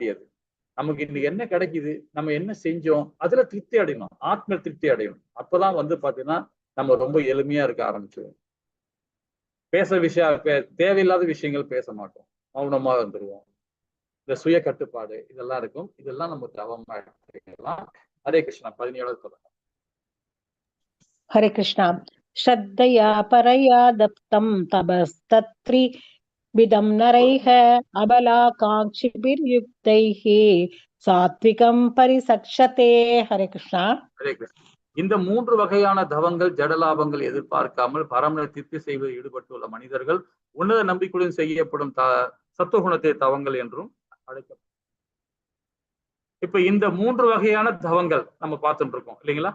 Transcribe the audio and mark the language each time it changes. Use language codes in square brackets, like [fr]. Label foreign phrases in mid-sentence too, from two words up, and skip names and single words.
[ta] அது நமக்கு இன்னைக்கு என்ன கிடைக்குது, நம்ம என்ன செஞ்சோம், அதுல திருப்தி அடையணும், ஆத்ம திருப்தி அடையணும். அப்பதான் பாத்தீங்கன்னா நம்ம ரொம்ப எளிமையா இருக்க ஆரம்பிச்சிடும். தேவையில்லாத விஷயங்கள் பேச மாட்டோம், மௌனமா வந்துருவோம். இந்த சுய கட்டுப்பாடு இதெல்லாம் இருக்கும். இதெல்லாம் நம்ம தவமா எடுத்துக்கலாம். ஹரே கிருஷ்ணா. 17வது சொல்லுங்க. [sa] हरे कृष्णा. श्रद्धया परया दत्तं तपस्तत्रि विदं नरैः अबलाकाङ्क्षिभिर्युक्तैः सात्विकं परिसक्षते. हरे कृष्णा. [ta] ஹரே கிருஷ்ணா. இந்த 3 வகையான தவங்கள் ஜடலாபங்கள் எதிர்பார்க்காமல் பரமனை திருப்தி செய்வதில் ஈடுபட்டுள்ள மனிதர்கள் உன்னத நம்பிக்கையுடன் செய்யப்படும் சத்துவகுணத்தை தவங்கள் என்றும் அழைக்கப்படும். இப்ப இந்த 3 வகையான தவங்கள் நம்ம பார்த்துட்டு இருக்கோம் இல்லைங்களா?